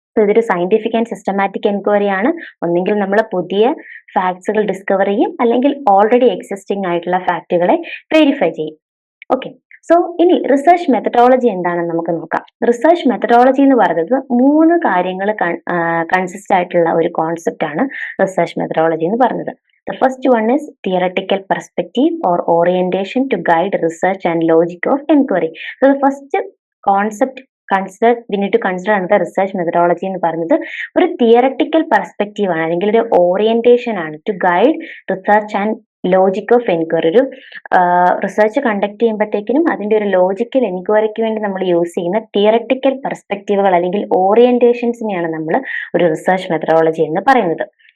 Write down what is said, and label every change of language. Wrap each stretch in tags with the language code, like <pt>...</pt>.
<ml>ഇതൊരു scientific and systematic enquiry ആണ്. ഒന്നെങ്കിൽ നമ്മൾ പുതിയ ഫാക്ട്സുകൾ ഡിസ്കവർ ചെയ്യും, അല്ലെങ്കിൽ ഓൾറെഡി എക്സിസ്റ്റിംഗ് ആയിട്ടുള്ള ഫാക്ടുകളെ വെരിഫൈ ചെയ്യും. ഓക്കെ, സോ ഇനി റിസർച്ച് മെത്തഡോളജി എന്താണെന്ന് നമുക്ക് നോക്കാം. റിസർച്ച് മെത്തഡോളജി എന്ന് പറയുന്നത് 3 കാര്യങ്ങൾ കൺസിസ്റ്റ് ആയിട്ടുള്ള ഒരു കോൺസെപ്റ്റ് ആണ് റിസർച്ച് മെത്തഡോളജി എന്ന് പറയുന്നത്.</ml> <en>The first one is theoretical perspective or orientation to guide research and logic of inquiry. So the first concept we need to consider under research methodology</en> <ml>എന്ന് പറയുന്നത് ഒരു തിയററ്റിക്കൽ പെർസ്പെക്റ്റീവ് ആണ്, അല്ലെങ്കിൽ ഒരു orientation ആണ്</ml> <en>To guide research and logic of enquiry.</en> <ml>ഒരു research conduct ചെയ്യുമ്പോഴത്തേക്കിനും അതിന്റെ ഒരു ലോജിക്കൽ എൻക്വയറിക്ക് വേണ്ടി നമ്മൾ യൂസ് ചെയ്യുന്ന തിയററ്റിക്കൽ പെർസ്പെക്റ്റീവുകൾ അല്ലെങ്കിൽ ഓറിയന്റേഷൻസിനെയാണ് നമ്മൾ ഒരു റിസർച്ച് മെത്തഡോളജി എന്ന് പറയുന്നത്.</ml>